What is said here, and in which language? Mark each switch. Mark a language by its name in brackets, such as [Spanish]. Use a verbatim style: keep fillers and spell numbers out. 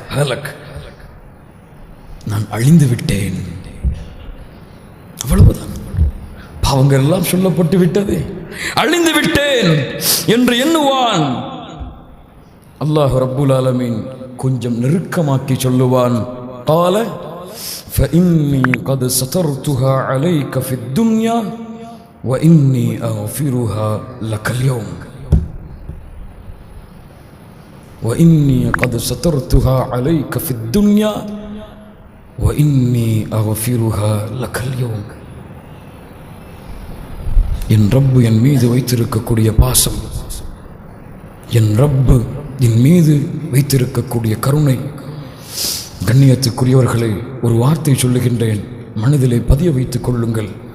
[Tamil] நான் அழிந்து விட்டேன், அவ்வளவுதான். பாவங்கள் எல்லாம் சொல்லப்பட்டு விட்டது, அழிந்து விட்டேன் என்று எண்ணுவான். அல்லாஹ் ரப்புல் ஆலமீன் கொஞ்சம் நெருக்கமாக்கி சொல்லுவான், கால [Arabic] فإني قد سترتها عليك في الدنيا وإني أغفرها لك اليوم وإني قد سترتها عليك في الدنيا وإني أغفرها لك اليوم. [Tamil] என் ரப்பு என் மீது வைத்திருக்கக்கூடிய பாசம், என் ரப்பு என் மீது வைத்திருக்கக்கூடிய கருணை. கண்ணியத்துக்குரியவர்களை, ஒரு வார்த்தை சொல்லுகின்றேன், மனதிலே பதிய வைத்துக் கொள்ளுங்கள்.